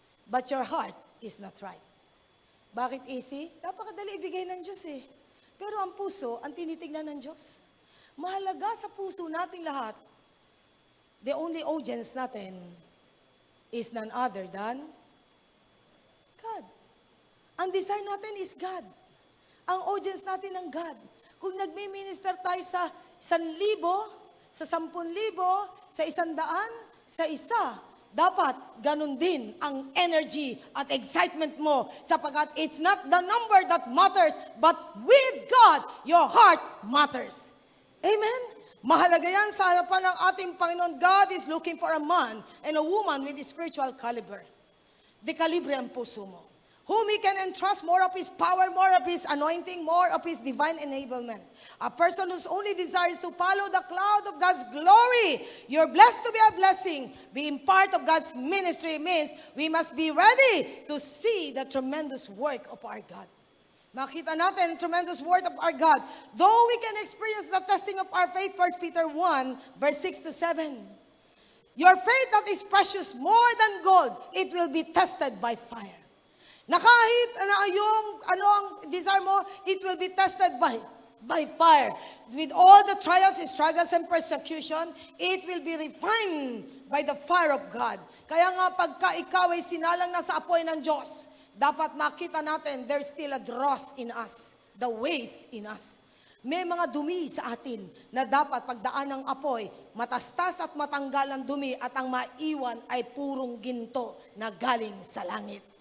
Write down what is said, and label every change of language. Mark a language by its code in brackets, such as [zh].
[en] But your heart is not right. [tl] Bakit easy? Napakadali ibigay ng Diyos eh. Pero ang puso, ang tinitignan ng Diyos. Mahalaga sa puso nating lahat, [en] the only audience natin is none other than God. [tl] Ang desire natin is God. Ang audience natin ng God. Kung nagmi-minister tayo sa 1,000, sa 10,000, sa 100, sa isa, dapat ganun din ang energy at excitement mo sapagkat [en] it's not the number that matters, but with God, your heart matters. [tl] Amen? Mahalaga yan sa harapan ng ating Panginoon. [en] God is looking for a man and a woman with a spiritual caliber. [tl] De kalibre ang puso mo. [en] Whom He can entrust more of His power, more of His anointing, more of His divine enablement. A person whose only desire is to follow the cloud of God's glory. You're blessed to be a blessing. Being part of God's ministry means we must be ready to see the tremendous work of our God. [tl] Makita natin [en] the tremendous work of our God. Though we can experience the testing of our faith, 1 Peter 1, verse 6 to 7. Your faith that is precious more than gold, it will be tested by fire. [tl] Na kahit ano ang desire mo, [en] it will be tested by fire. With all the trials, struggles, and persecution, it will be refined by the fire of God. [tl] Kaya nga pagka ikaw ay sinalang na sa apoy ng Diyos, dapat makita natin [en] there's still a dross in us, [tl] the ways in us. May mga dumi sa atin na dapat pagdaan ng apoy, matastas at matanggal ang dumi at ang maiwan ay purong ginto na galing sa langit.